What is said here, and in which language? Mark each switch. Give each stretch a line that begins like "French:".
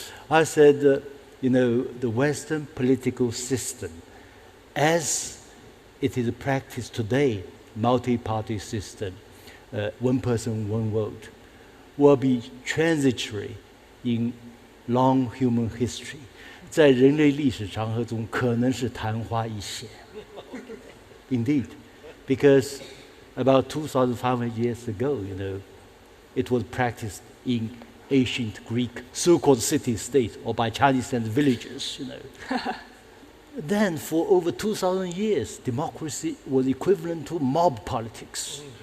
English: I said, the Western political system, as it is practiced today, multi-party system, one person, one vote, will be transitory in long human history.
Chinese: 在人类历史长河中，可能是昙花一现。
English: Indeed, because about 2,500 years ago, it was practiced in ancient Greek so-called city-states or by Chinese and villages. Then, for over 2,000 years, democracy was equivalent to mob politics.